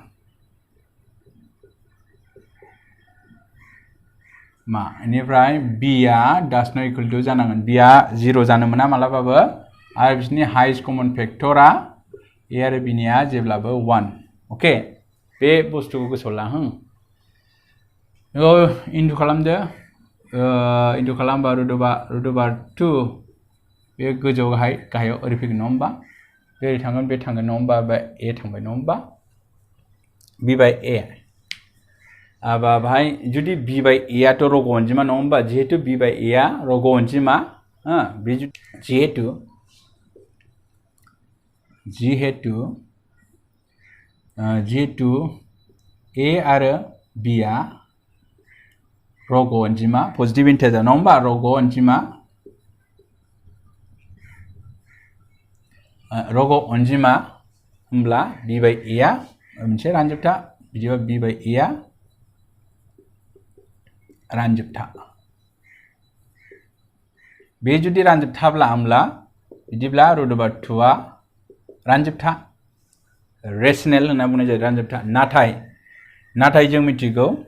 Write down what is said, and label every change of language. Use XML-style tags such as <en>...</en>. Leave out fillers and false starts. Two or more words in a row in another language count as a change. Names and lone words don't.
<brx>मा इनिफ्राय b आ</brx> <en>does not equal to</en> <brx>जानांगोन b आ 0 जानो मोना मालाबाबो आरो बिसोरनि</brx> <en>highest common</en> <brx>फैक्टरा a आरो b निया जेब्लाबो 1 ओके बे बुस्थुखौ गोसोआव ला इन्टु खालामदो इन्टु खालामबा</brx> <en>root over 2</en> <brx>बे गोजौ गाहायाव ओरै फैगोन नङा होमबा बे थांगोन नङा होमबा बे a थांबाय नङा होमबा</brx> <en>b by a</en> <brx>बाहाय जुदि</brx> <en>b by a</en> <brx>आथ' रग अनजिमा नङा होमबा जिहेतु</brx> <en>b by a</en> <brx>आ रग अनजिमा बे जिहेतु a आरो b आ रग अनजिमा</brx> <en>positive integer</en> <brx>नङा होमबा रग अनजिमा होमब्ला</brx> <en>b by a</en> <brx>आ मोनसे रानजोबथा बिदिबा</brx> <en>b by a</en> <brx>आ रानजोबथा बे जुदि रानजोबथाब्ला होमब्ला बिदिब्ला</brx> <en>root over 2</en> <brx>आ रानजोबथा रेशनेल होनना बुंनाय जायो रानजोबथा नाथाय जों मिथिगौ</brx>